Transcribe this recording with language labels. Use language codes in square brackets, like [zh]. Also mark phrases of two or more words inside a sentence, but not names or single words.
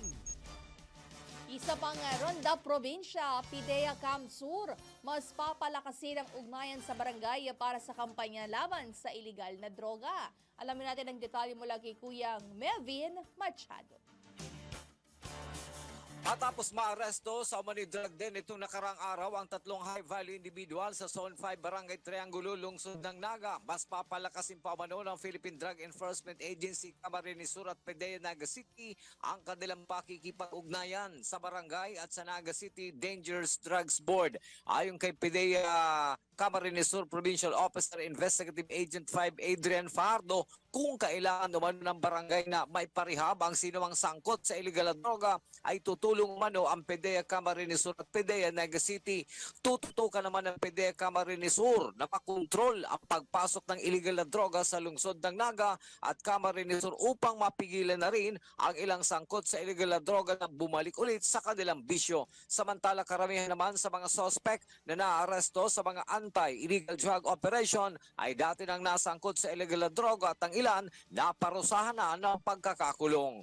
[tl] Isa pang Ronda Probinsya, Pidea Camsur, mas papalakasin ang ugnayan sa barangay para sa kampanya laban sa iligal na droga. Alamin natin ang detalye mula kay Kuyang Melvin Machado. Matapos maaresto sa umani drug den itong nakarang araw ang 3 [en] high-value individual [tl] sa Zone 5 Barangay Triangulo, lungsod ng Naga. Mas papalakasin pa umano ng Philippine Drug Enforcement Agency, Camarines Sur at PDEA Naga City ang kanilang pakikipag-ugnayan sa barangay at sa Naga City Dangerous Drugs Board. Ayon kay PDEA Camarines Sur Provincial Officer Investigative Agent 5 Adrian Fardo, kung kailangan naman ng barangay na may parihab ang sinumang sangkot sa illegal na droga, ay tutulong umano ang PDEA Camarines Sur at PDEA Naga City. Tututukan naman ng PDEA Camarines Sur na makontrol ang pagpasok ng illegal na droga sa lungsod ng Naga at Camarines Sur upang mapigilan na rin ang ilang sangkot sa illegal na droga na bumalik ulit sa kanilang bisyo. Samantala, karamihan naman sa mga suspect na naaresto sa mga [en] anti-illegal drug operation [tl] ay dati nang nasangkot sa illegal na droga at ang ilan naparusahan na ng pagkakakulong.